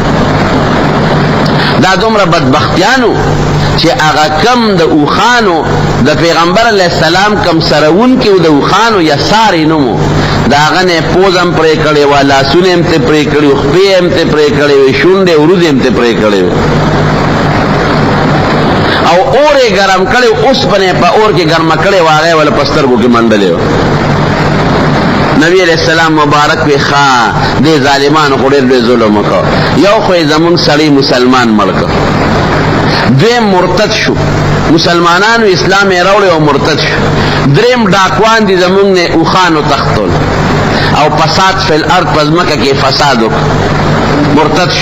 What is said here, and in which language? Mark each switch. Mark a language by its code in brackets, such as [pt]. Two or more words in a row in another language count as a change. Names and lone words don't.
[ps] دا دومره بدبختیانو چې هغه کم د اوښانو د پیغمبر [ar] علیه السلام [ps] کم سروونکي و د اوښانو یا ساري نومو، د هغه نه پوز هم پرې کړې وه، لاسونه هم ترې پرې کړي وو، خپې هم ترې پرې کړې وې، شونډې وروځې هم ترې پرې کړې وې، او اور یې ګرم کړی و، اوسپنې په اور کې ګرمه کړې وه، هغه یې وله په سترګو کې منډلې وه. نبی [ar] علیہ السلام [ps] مبارک پہ خواہ دے ظالمان خو ډېر لوی ظلم وکړ. یو خو یې زمونږ سړی مسلمان مړ کړ، دویم مرتد شو، مسلمانانو اسلام یې راوړی او مرتد شو، دریم ډاکوان دي زمونږ نه اوښانو تښتول او [ar] فساد فی الارض [ps] په ځمکه کې فساد وکړ، مرتد شو.